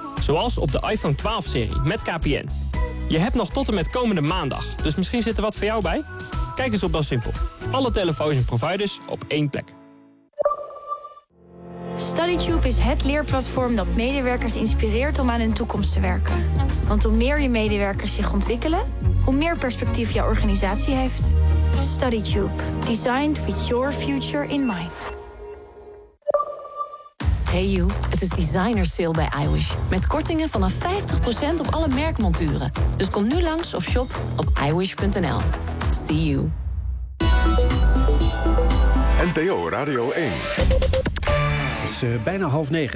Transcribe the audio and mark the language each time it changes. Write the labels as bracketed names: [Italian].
[Dutch] Zoals op de iPhone 12-serie met KPN. Je hebt nog tot en met komende maandag, dus misschien zit er wat voor jou bij? Kijk eens op BelSimpel. Alle telefoons en providers op één plek. StudyTube is het leerplatform dat medewerkers inspireert om aan hun toekomst te werken. Want hoe meer je medewerkers zich ontwikkelen, hoe meer perspectief jouw organisatie heeft. StudyTube. [English] Designed with your future in mind. Hey you, [Dutch] het is designer sale bij iWish. Met kortingen vanaf 50% op alle merkmonturen. Dus kom nu langs of shop op iWish.nl. [English] See you. [Dutch] NPO Radio 1. Het is bijna 8:30.